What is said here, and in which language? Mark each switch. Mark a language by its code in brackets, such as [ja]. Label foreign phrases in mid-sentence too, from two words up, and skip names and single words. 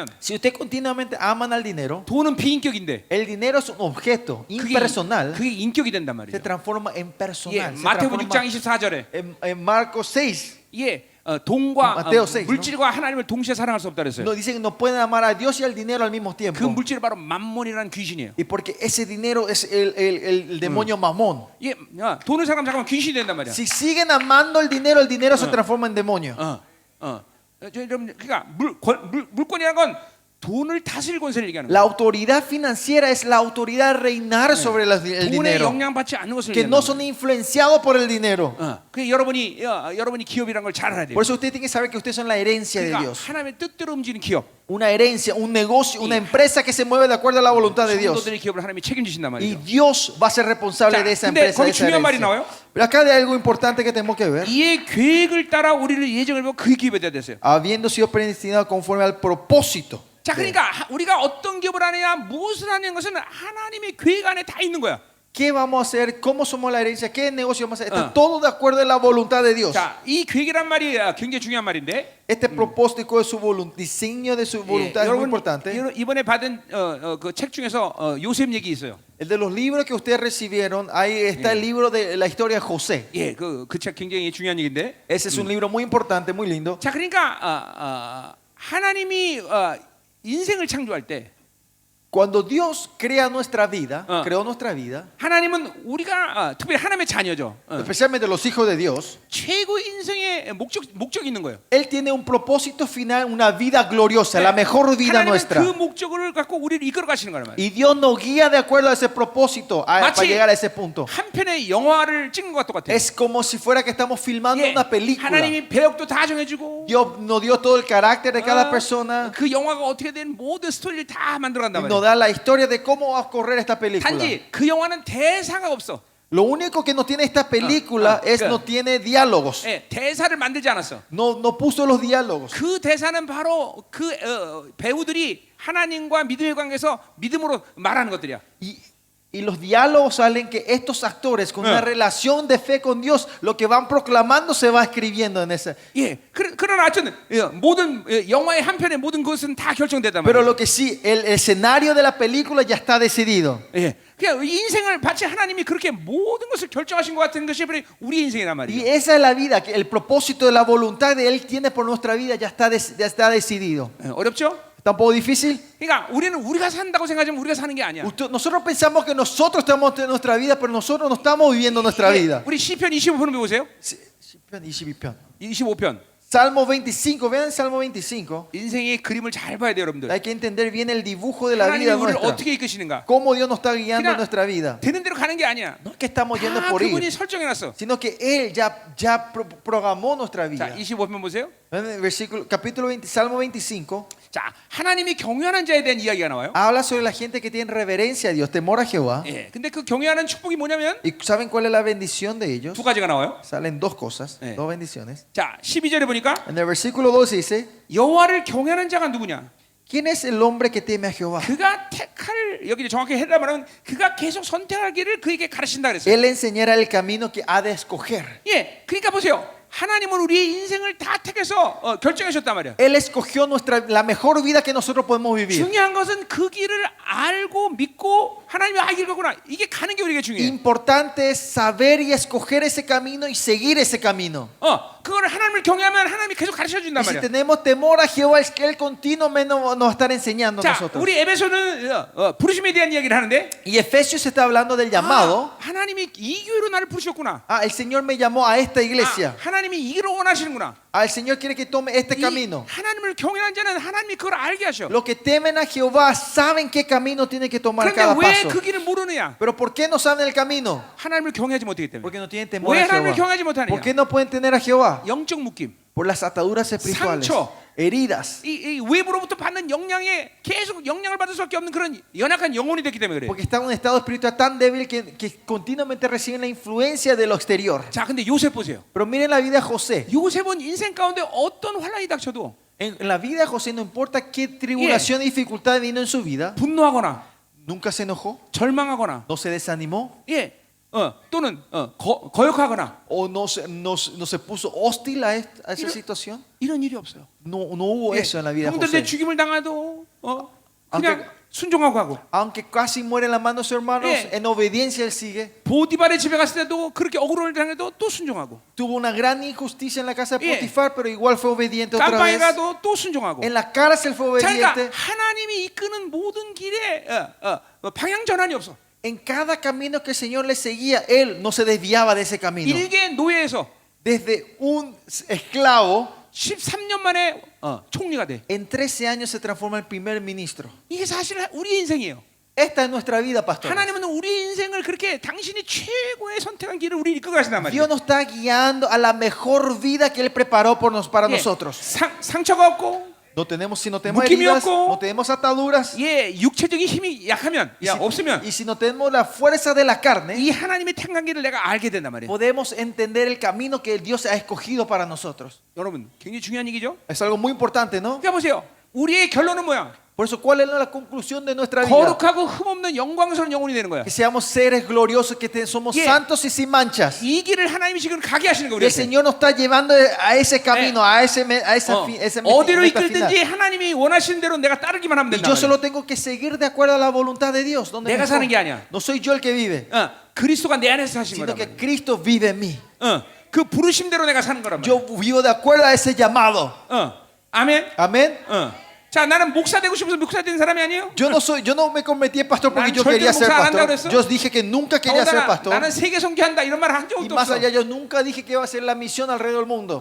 [es] Si usted continuamente aman al dinero, [ko] 돈은 비인격인데 [es] el dinero es un objeto impersonal, [ko] 그게 인격이 된단 [es] se [ko] 말이에요. [es] transforma en personal. Se [ko] 마태복음 [es] transforma [ko] 6장 24절에 [es] en Marcos 6, [ko] 돈과 [es] Mateo 6, [ko] 물질과 하나님을 동시에 사랑할 수 없다 그랬어요. [es] nos dice que no pueden amar a Dios y al dinero al mismo [ko] 그 [es] tiempo. [ko] 물질이 바로 만몬이라는 귀신이에요. [es] Y porque ese dinero es el demonio mamón. [ko] 돈을 사랑하면 잠깐만 귀신이 된단 말이야. [es] Si siguen amando el dinero se transforma en demonio. [ko] 여러분 그러니까 물권이라는 건 돈을 다스릴 권세를 얘기하는 [es] La [ko] 거예요. [es] autoridad financiera es la autoridad de reinar sobre el [ko] 돈에 [es] dinero, [ko] 영향받지 않는 것을 [es] que [ko] 얘기하는 [es] no [ko] 거예요. [es] son influenciados por el dinero. [ko] 그 여러분이 기업이라는 걸 잘 알아야 돼요. [es] Por eso usted tiene que saber que ustedes son la herencia de [ko] 그러니까 [es] Dios. [ko] 하나님의 뜻대로 움직이는 기업. [es] Una herencia, un negocio, una empresa que se mueve de acuerdo a la voluntad de Dios. [ko] 성도들의 기업을 하나님이 책임지신단 [es] Y [ko] 말이에요. [es] Dios va a ser responsable [ko] 자, [es] de esa [ko] 근데 [es] empresa, de [ko] 거기 [es] esa [ko] 중요한 말이 [es] herencia. [ko] 나와요. [es] Pero acá hay algo importante que tenemos que ver. [ko] 이의 계획을 따라 우리를 예정을 보고 그 기업에 대해 됐어요. [es] Habiendo sido predestinado conforme al propósito. [ko] 자, 그러니까 우리가 어떤 기업을 하느냐, 무엇을 하는 것은 하나님의 계획 안에 다 있는 거야. [es] ¿Qué vamos a hacer? ¿Cómo somos la herencia? ¿Qué negocio vamos a hacer? Está todo de acuerdo a la voluntad de Dios. [ko] 자, 이 계획이란 말이 굉장히 중요한 말인데. [es] Este propósito de su diseño de su voluntad es muy [ko] 여러분 [es] importante. [ko] 이번에 받은 그 책 중에서 요셉 얘기 있어요. [es] El de los libros que ustedes recibieron, ahí está el libro de la historia de José. [ko] 예, 그 책 굉장히 중요한 얘기인데. [es] Ese es un libro muy importante, muy lindo. [ko] 자, 그러니까 하나님이 인생을 창조할 때 [es] Cuando Dios crea nuestra vida, creó nuestra vida, [ko] 하나님은 우리가 특별히 하나님의 자녀죠. [es] especialmente los hijos de Dios, [ko] 최고 인생의 목적이 있는 거예요. [es] Él tiene un propósito final, una vida gloriosa, la mejor vida [ko] 하나님은 [es] nuestra. [ko] 그 목적을 갖고 우리를 이끌어 가시는 거란 말이에요. [es] Y Dios nos guía de acuerdo a ese propósito para [ko] 마치 [es] llegar a ese punto. [ko] 한 편의 영화를 찍은 것과 똑같아요. [es] Es como si fuera que estamos filmando [ko] 예, [es] una película. [ko] 하나님이 배역도 다 정해주고 [es] Dios nos dio todo el carácter de cada persona [ko] 그 영화가 어떻게 된 모든 스토리를 다 만들어간단 [es] y [ko] 말이에요. [es] nos da la historia de cómo va a correr esta película. [ko] 단지 그 영화는 대사가 없어. [es] Lo único que no tiene esta película es no tiene diálogos. [ko] 예, 대사를 만들지 않았어. [es] No puso los diálogos. [ko] 그 대사는 바로 그 배우들이 하나님과 믿음의 관계에서 믿음으로 말하는 것들이야. [es] Y los diálogos salen que estos actores con una relación de fe con Dios, lo que van proclamando se va escribiendo en esa. [ko] 예, 그러나 하여튼 모든 영화의 한 편의 모든 것은 다 결정됐단 [es] Pero [ko] 말이야. [es] lo que sí, el escenario de la película ya está decidido. [ko] 예, 그냥 인생을 마치 하나님이 그렇게 모든 것을 결정하신 것 같은 것이 바로 우리 인생이란 [es] Y [ko] 말이야. [es] esa es la vida, que el propósito de la voluntad de Él tiene por nuestra vida ya está decidido. [ko] 어렵죠? [es] ¿Está un poco difícil? [ko] 그러니까 우리는 우리가 산다고 생각하면 우리가 사는 게 아니야. [es] Nosotros pensamos que nosotros estamos en nuestra vida, pero nosotros no estamos viviendo nuestra vida. [ko] 우리 시편 25편 보세요. 22편. 25편. [es] Salmo 25, vean el Salmo 25. [ko] 인생의 그림을 잘 봐야 돼요, 여러분들. [es] Hay que entender bien el dibujo de la [ko] 하나님이 [es] vida [ko] 우리를 [es] nuestra. [ko] 어떻게 이끄시는가? [es] Cómo Dios nos está guiando [ko] 그냥 [es] en nuestra vida. [ko] 되는 대로 가는 게 아니야. [es] No es que estamos yendo [ko] 다 [es] por [ko] 그분이 [es] ir, [ko] 설정해놨어. [es] sino que Él ya programó nuestra [ko] 자, [es] vida. [ko] 25편 보세요. [es] En el versículo, capítulo 20, Salmo 25, [ko] 자, 하나님이 경외하는 자에 대한 이야기가 나와요. [es] habla sobre la gente que tiene reverencia a Dios, temor a Jehová. [ko] 예, 근데 그 경외하는 축복이 뭐냐면 [es] ¿Y saben cuál es la bendición de ellos? [ko] 두 가지가 나와요. [es] Salen dos cosas, Eh. dos bendiciones. [ko] 자, 12절에 보니까 [es] En el versículo 2 dice, [ko] 여호와를 경외하는 자가 누구냐? [es] ¿quién es el hombre que teme a Jehová? [ko] 그가 택할, 여기 정확히 해라 말하면 그가 계속 선택하기를 그에게 가르친다 그랬어요. [es] Él enseñará el camino que ha de escoger. [ko] 예, 그러니까 보세요. 하나님은 우리의 인생을 다 택해서 결정하셨단 말이야. [es] Él escogió la mejor vida que nosotros podemos vivir. [ko] 중요한 것은 그 길을 알고 믿고 하나님이 이 길 가구나 이게 가는 게 우리가 중요해. [es] Importante es saber y escoger ese camino y seguir ese camino. [ko] 그거를 하나님을 경외하면 하나님이 계속 가르쳐 준단 [es] Y si [ko] 말이야. [es] tenemos temor a Jehová, es que Él continuamente nos va a estar enseñando a [ko] 자, [es] nosotros. [ko] 우리 에베소는 부르심에 대한 이야기를 하는데 [es] Y Efesios está hablando del llamado. [ko] 하나님이 이 교회로 나를 부르셨구나. [es] El Señor me llamó a esta iglesia. [ko] 하나님이 이 길을 원하시는구나. [es] El Señor quiere que tome este [ko] 이 [es] camino. [ko] 하나님을 경외하는 자는 하나님이 그걸 알게 하셔. [es] Los que temen a Jehová saben qué camino tienen que tomar cada [ko] 그런데 왜 [es] paso. [ko] 그 길을 모르느냐? [es] Pero ¿por qué no saben el camino? [ko] 하나님을 경외하지 못하기 때문에. [es] Porque no tienen temor [ko] 왜 [es] a [ko] 하나님을 [es] Jehová. [ko] 경외하지 못하느냐? [es] ¿Por qué no pueden tener a Jehová? [ko] 영적 묶임. [es] Por las ataduras espirituales, [ko] 상처. [es] heridas. [ko] 이 외부로부터 받는 영향에 계속 영향을 받을 수밖에 없는 그런 연약한 영혼이 됐기 때문에 그래. [es] Porque están en un estado espiritual tan débil que continuamente reciben la influencia de lo exterior. [ko] 자, 근데 요셉 보세요. [es] Pero miren la vida de José. [ko] 요셉은 인생 가운데 어떤 환란이 닥쳐도 [es] En la vida de José, no importa qué tribulación y dificultad vino en su vida, [ko] 분노하거나 [es] nunca se enojó, [ko] 절망하거나 [es] no se desanimó [ko] 또는 거역하거나 [es] o no se puso hostil a esa Mira. situación. [ko] 이런 일이 없어요. [es] No hubo eso en la vida de [ko] 형들한테 [es] José. [ko] 죽임을 당해도 그냥 아무튼- 순종하고 하고 [es] Aunque casi muere en la mano de sus hermanos, Yeah. en obediencia él sigue. [ko] 보디발의 집에 갔을 때도 그렇게 억울을 당해도 또 순종하고 [es] Tuvo una gran injusticia en la casa de Yeah. Potifar, pero igual fue obediente otra [ko] 깜빵에 [es] vez. [ko] 가도 또 순종하고. [es] En la cárcel fue [ko] 자, 그러니까 [es] obediente. [ko] 하나님이 이끄는 모든 길에 방향 전환이 없어. [es] En cada camino que el Señor le seguía, él no se desviaba de ese camino. [ko] 일개 노예에서 [es] Desde un esclavo, [ko] 13년 만에 총리가 돼. [es] en 13 años se transforma en primer ministro. [ko] 이게 사실 우리 인생이에요. [es] Esta es nuestra vida, pastor. [ko] 하나님은 우리 인생을 그렇게 당신이 최고의 선택한 길을 우리 이끌고 가신단 말이에요. [es] Dios nos está guiando a la mejor vida que Él preparó para [ko] 예, [es] nosotros. [ko] 상처가 없고 [es] Si no tenemos [ko] 묶임이 [es] heridas, [ko] 없고, [es] no tenemos ataduras, [ko] 육체적인 힘이 약하면 없으면 [es] y si no tenemos la fuerza de la carne, [ko] 이 하나님의 택한 길을 내가 알게 된단 말이에요. [es] podemos entender el camino que Dios ha escogido para nosotros. [ko] 여러분 굉장히 중요한 얘기죠. [es] Es algo muy importante, ¿no? [ko] 그러니까 보세요. 우리의 결론은 뭐야? [es] Por eso, ¿cuál es la conclusión de nuestra vida? [ko] 거룩하고 흠없는 영광스러운 영혼이 되는 거야. [es] Que seamos seres gloriosos, que somos Yeah. santos y sin manchas. [ko] 이 길을 하나님이 지금 가게 하시는 거예요. [es] Y el Señor nos está llevando a ese camino, a esa [ko] 어디로 [es] meta final. [ko] 이끌든지 하나님이 원하시는 대로 내가 따르기만 하면 [es] Y [ko] 된다. [es] yo solo tengo que seguir de acuerdo a la voluntad de Dios. Donde [ko] 내가 [es] mejor. [ko] 사는 게 아니야. [es] No soy yo el que vive, [ko] 그리스도가 내 안에서 사신 [es] sino [ko] 거란 [es] que [ko] 말이야. [es] Cristo vive en mí. [ko] 그 부르심대로 내가 사는 거란 말이야. [es] Yo vivo de acuerdo a ese llamado. [ko] 아멘. [es] Amén. [ko] 자, 나는 목사 되고 싶어서 목사 된 사람이 아니에요. [es] Yo no me convertí en pastor porque [ko] 난 [es] yo [ko] 절대로 [es] quería ser [ko] 목사 안 한다고 [es] pastor. [ko] 그랬어? [es] Yo dije que nunca quería ser [ko] 더군다나 [es] pastor. [ko] 나는 세계 선교한다 이런 말 한 [es] Y [ko] 적도 [es] más [ko] 없어. [es] allá, yo nunca dije que iba a hacer la misión alrededor del mundo.